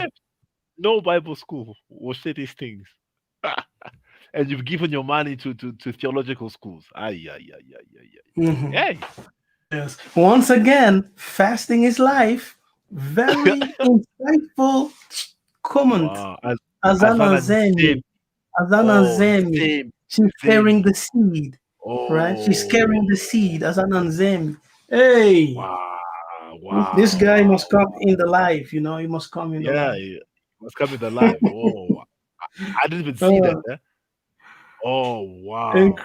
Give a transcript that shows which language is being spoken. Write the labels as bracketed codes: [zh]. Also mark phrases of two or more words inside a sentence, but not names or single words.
[en] Except no Bible school will say these things. And you've given your money to theological schools. Ay, ay, ay, ay, ay, ay. Mhm. Hey. Yes. Once again, fasting is life. Very insightful comment. Wow. Azana Azana Zemi. Zemi. Azana Oh, Zemi. Zemi. She's carrying Zemi. the seed, right? She's carrying Oh, the seed. [ln] Azana Zemi. [en] Hey, wow. this Wow. guy Wow. must come in the life. He must come in the Yeah, life. it was coming alive. Oh, I didn't even see that. Uh, Eh? Oh, wow.